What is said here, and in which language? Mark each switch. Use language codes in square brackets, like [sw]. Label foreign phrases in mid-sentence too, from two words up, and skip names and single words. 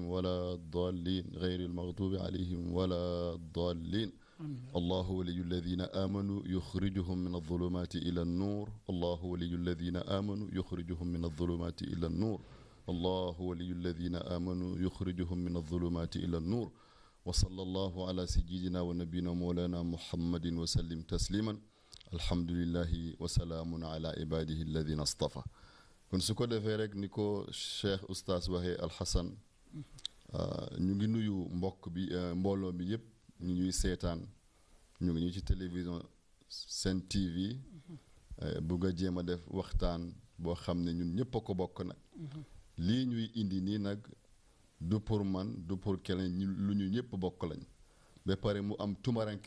[ar] ولا الضالين غير المغضوب عليهم ولا الضالين الله ولي الذين آمنوا يخرجهم من الظلمات إلى النور الله ولي الذين آمنوا يخرجهم من الظلمات إلى النور الله ولي الذين آمنوا يخرجهم من الظلمات إلى النور وصلى الله على سيدنا ونبينا مولانا محمد وسلم تسليما الحمد لله وسلام على عباده الذين اصطفى [wo] kon su ko defee rek ni ko Cheikh Oustaz waxee Alxasan ñu ngi nuyu mbokk bi mbooloo bi yëpp ñu ñuy seetaan ñu ngi ñu ci télévision Sen TV bugg a jéem a def waxtaan boo xam ne ñun ñëpp a ko bokk nag lii ñuy indi nii nag du pour man du pour keneen lu ñu ñëpp bokk lañ ba pare mu am tumaranke